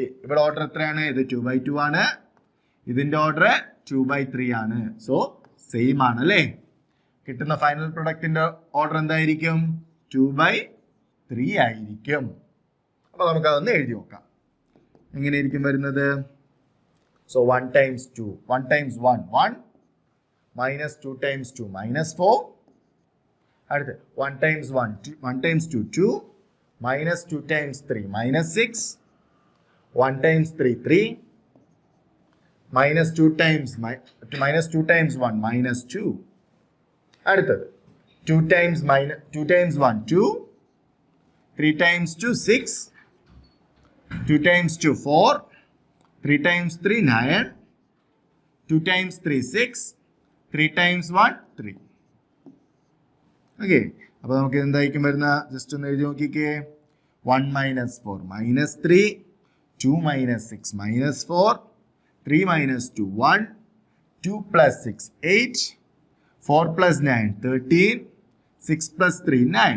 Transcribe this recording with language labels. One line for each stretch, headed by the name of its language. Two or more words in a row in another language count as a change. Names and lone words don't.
Malayalam: ഇവിടെ ഓർഡർ എത്രയാണ്? ഇത് 2/2 ആണ്. ഇതിന്റെ ഓർഡർ 2/3 ആണ്.
English: so same
Malayalam: ആണ് അല്ലേ? കിട്ടുന്ന
English: final product
Malayalam: ഓർഡർ എന്തായിരിക്കും? 2/3 ആയിരിക്കും. അപ്പോൾ നമുക്ക് അതൊന്ന് എഴുതി നോക്കാം. എങ്ങനെയായിരിക്കും വരുന്നത്?
English: സോ 1 times 2 1 times 1 1 minus 2 times 2 minus 4. അടുത്ത് 1 times 1 1 times 2 2 minus 2 times 3 minus 6. 1 times 3 3 minus 2 times 1 minus 2. അടുത്തത് 2 times 1 2 3 times 2 6 2 times 2 4 3 times 3 9 2 times 3 6 3 times 1 3.
Malayalam: ഓക്കെ, അപ്പോൾ നമുക്ക് എന്തായിരിക്കും വരുന്ന?
English: ജസ്റ്റ്
Malayalam: ഒന്ന് എഴുതി നോക്കിക്കേ.
English: 1 minus 4 minus 3 2 minus 6 minus 4 3 minus 2 1 2 plus 6 8 4 plus 9 13 6 plus 3 9.